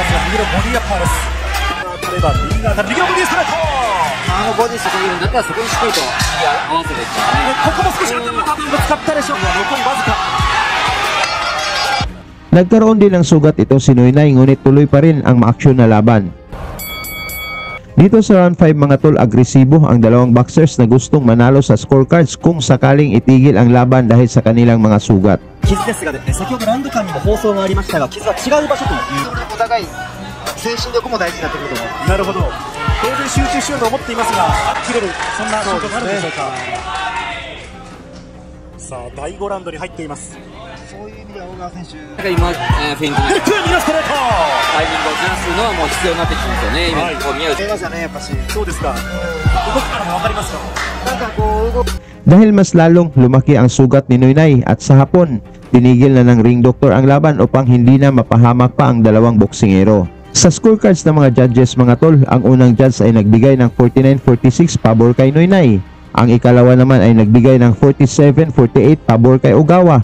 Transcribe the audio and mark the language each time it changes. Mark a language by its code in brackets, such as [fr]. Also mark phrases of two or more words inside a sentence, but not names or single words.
[ja] 右のボディアッパーです。例えば右が当たる右のボディストレート。ボディスというのだったらそこにしっかりと合わせていってここも少し頭ぶつかったでしょうか。残りわずか。 [tl] Nagkaroon din ng sugat ito si Noynoy ngunit tuloy pa rin ang maaksyon na laban. Dito sa round 5 mga tol, agresibo ang dalawang boxers na gustong manalo sa scorecards kung sakaling itigil ang laban dahil sa kanilang mga sugat. [ja] 傷ですが先ほどラウンド間にも放送がありましたが傷は違う場所というお互い精神力も大事になってくると思う。なるほど当然集中しようと思っていますが切れるそんな状況があるんでしょうか。さあ第5ラウンドに入っています。そういう意味では小川選手、今、フェイントで右のストレートタイミングをずらすのはもう必要になってきますよね。今、はいこう見える出ましたね、やっぱし。そうですか動きからも分かりますか。なんかこう動く [tl] Dahil mas lalong lumaki ang sugat ni Noynoy at sa hapon, tinigil na ng [en] ring doctor [tl] ang laban upang hindi na mapahamak pa ang dalawang boksingero. Sa scorecards ng mga judges mga tol, ang unang judge ay nagbigay ng 49-46 pabor kay Noynoy. Ang ikalawa naman ay nagbigay ng 47-48 pabor kay Ogawa.